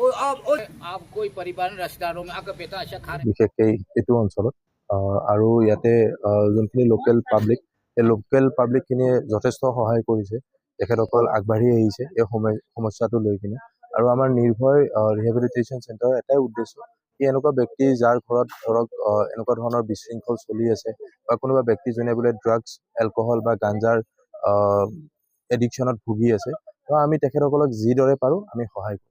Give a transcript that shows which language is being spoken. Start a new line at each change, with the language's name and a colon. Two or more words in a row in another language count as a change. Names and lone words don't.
Hindi: अब कोई परिवहन रिश्तेदारों में आकर बेटा ऐसा खा रहे
Assamese: বিশেষকৈ এইটো অঞ্চলত আৰু ইয়াতে যোনখিনি
English: local public
Assamese: এই লোকেল পাব্লিকখিনিয়ে যথেষ্ট সহায় কৰিছে তেখেতসকল আগবাঢ়ি আহিছে এই সমস্যাটো লৈ কিনে আৰু আমাৰ নিৰ্ভয়
English: rehabilitation centre
Assamese: এটাই উদ্দেশ্য কি এনেকুৱা ব্যক্তি যাৰ ঘৰত ধৰক এনেকুৱা ধৰণৰ বিশৃংখল চলি আছে বা কোনোবা ব্যক্তি যোনে বোলে
English: drugs alcohol
Assamese: বা গাঞ্জাৰ এডিকশ্যনত ভুগি আছে তো আমি তেখেতসকলক যিদৰে পাৰোঁ আমি সহায় কৰোঁ।